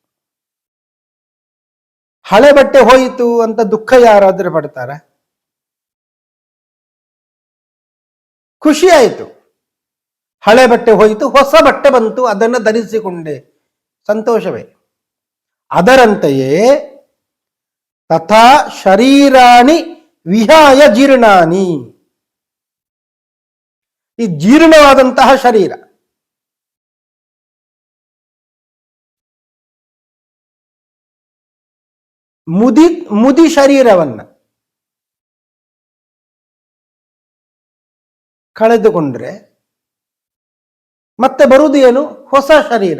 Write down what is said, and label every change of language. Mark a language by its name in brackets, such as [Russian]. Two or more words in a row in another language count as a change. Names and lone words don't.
[Kannada] ಹಳೆ ಬಟ್ಟೆ ಹೋಯಿತು ಅಂತ ದುಃಖ ಯಾರಾದರೂ ಪಡ್ತಾರ? ಖುಷಿ ಆಯಿತು, ಹಳೆ ಬಟ್ಟೆ ಹೋಯಿತು, ಹೊಸ ಬಟ್ಟೆ ಬಂತು, ಅದನ್ನು ಧರಿಸಿಕೊಂಡೆ, ಸಂತೋಷವೇ. ಅದರಂತೆಯೇ [Sanskrit] ತಥಾ ಶರೀರಾಣಿ ವಿಹಾಯ ಜೀರ್ಣಾನಿ, [Kannada] ಈ ಜೀರ್ಣವಾದಂತಹ ಶರೀರ, ಮುದಿ ಶರೀರವನ್ನ ಕಳೆದುಕೊಂಡ್ರೆ ಮತ್ತೆ ಬರುವುದು ಏನು? ಹೊಸ ಶರೀರ.